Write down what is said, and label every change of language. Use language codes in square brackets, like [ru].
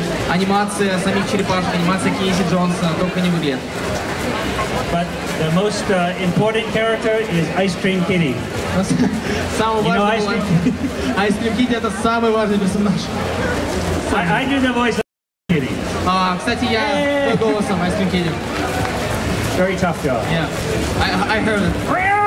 [ru] Анимация самих черепашек, анимация Кейси Джонса, только не выглядит. [en] But the most important character is Ice Cream Kitty. [ru] Самый важный Ice Cream Kitty — это самый важный персонаж. [en] I do the voice of Kitty. [ru] Кстати, я был голосом Ice Cream Kitty. [en] Very tough job. Yeah, I heard it.